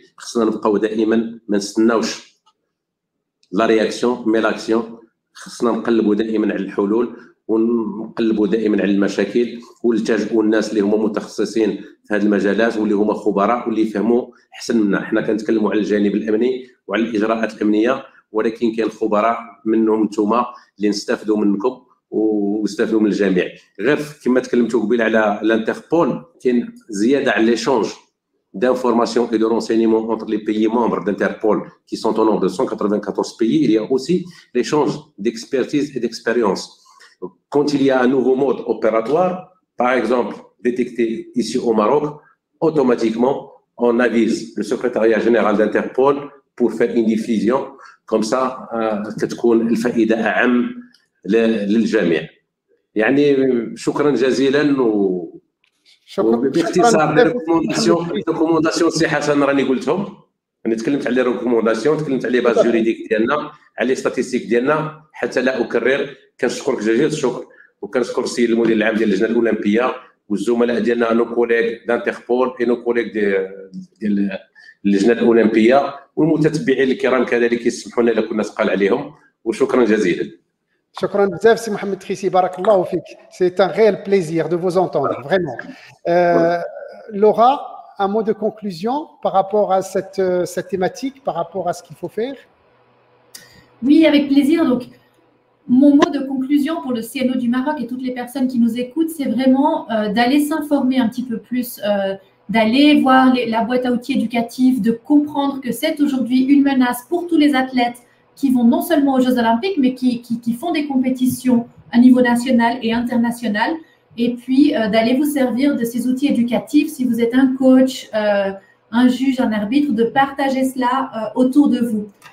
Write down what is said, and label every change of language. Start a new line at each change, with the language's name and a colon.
Arabic: خصنا نبقاو دائما ما نستناوش
French: لا رياكسيون مي لاكسيون،
Arabic: خصنا نقلبوا دائما على الحلول ونقلبوا دائما على المشاكل ونلتجئوا الناس اللي هما متخصصين في هذه المجالات واللي هما خبراء واللي يفهموا احسن منا. حنا كنتكلموا على الجانب الامني وعلى الاجراءات الامنيه، ولكن كاين خبراء منهم نتوما اللي نستافدوا منكم واستافدوا من الجميع. غير كما تكلمتوا قبيل على الانتربول، كاين زياده على ليشونج
French: d'information et de renseignement entre les pays membres d'Interpol, qui sont au nombre de 194 pays. Il y a aussi l'échange d'expertise et d'expérience. Quand il y a un nouveau mode opératoire, par exemple, détecté ici au Maroc, automatiquement, on avise le secrétariat général d'Interpol pour faire une diffusion. Comme ça,
Arabic: تكون الفائدة أعم للجميع. يعني شكرا جزيلا باختصار ريكومونداسيون سي حسن راني قلتهم. انا تكلمت على ريكومونداسيون، تكلمت على باز جوريديك ديالنا، على ستاتيستيك ديالنا، حتى لا اكرر. كنشكرك جزيل الشكر، وكنشكر السيد المدير العام ديال اللجنه الاولمبيه والزملاء ديالنا
French: نو كوليغ دانتربول اي نو كوليغ
Arabic: ديال اللجنه الاولمبيه والمتتبعين الكرام كذلك يسمحوا لنا الا كنا ثقال عليهم، وشكرا جزيلا. شكرا بزاف سي محمد تريسي، بارك الله فيك.
French: C'est un réel plaisir de vous entendre, vraiment. Laura, un mot de conclusion par rapport à cette thématique, par rapport à ce qu'il faut faire? Oui, avec plaisir. Donc, mon mot de conclusion pour le CNO du Maroc et toutes les personnes qui nous écoutent, c'est vraiment d'aller s'informer un petit peu plus, d'aller voir la boîte à outils éducative, de comprendre que c'est aujourd'hui une menace pour tous les athlètes qui vont non seulement aux Jeux Olympiques, mais qui font des compétitions à niveau national et international, et puis d'aller vous servir de ces outils éducatifs, si vous êtes un coach, un juge, un arbitre, de partager cela autour de vous.